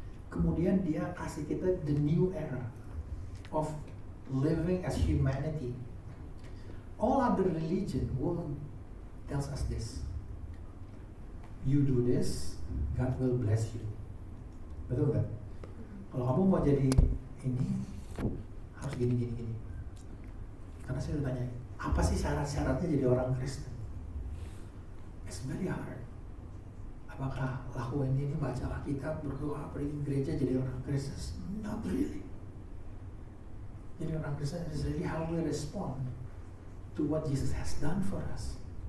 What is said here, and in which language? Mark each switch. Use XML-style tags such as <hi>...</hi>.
<id>Kemudian dia kasih kita</id> <en>the new era of living as humanity. All other religion tells us this. You do this, God will bless you.</en> <id>Betul kan? Kalau kamu mau jadi ini, harus gini. Karena saya udah tanya, apa sih syarat-syaratnya jadi orang Kristen?</id> <en>It's very hard.</en> <id>Apakah lakuin ini, baca Alkitab, berdoa, pergi gereja, jadi orang Kristen?</id> <en>Not really.</en> <id>Jadi orang Kristen</id> <en>is really how we respond to what Jesus has done for us.</en>